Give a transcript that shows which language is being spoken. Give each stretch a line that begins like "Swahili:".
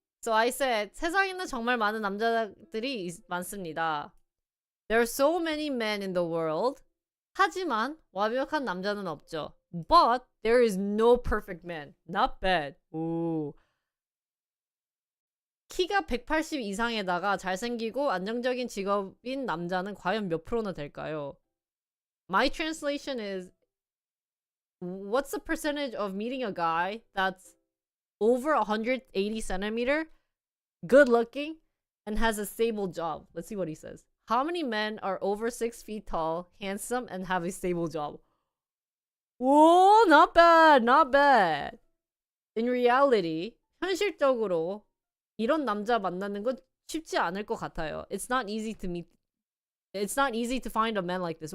English: So I said
Korean: 세상에는 정말 많은 남자들이 많습니다.
English: There are so many men in the world.
Korean: 하지만 완벽한 남자는 없죠.
English: But there is no perfect man. Not bad. 오.
Korean: 키가 180 이상에다가 잘생기고 안정적인 직업인 남자는 과연 몇 프로나 될까요?
English: My translation is what's the percentage of meeting a guy that's over 180 centimeter, good looking, and has a stable job? Let's see what he says. How many men are over 6 feet tall, handsome, and have a stable job? Whoa, not bad, not bad. In reality,
Korean: 현실적으로 이런 남자 만나는 건 쉽지 않을 것 같아요.
English: It's not easy to find a man like this.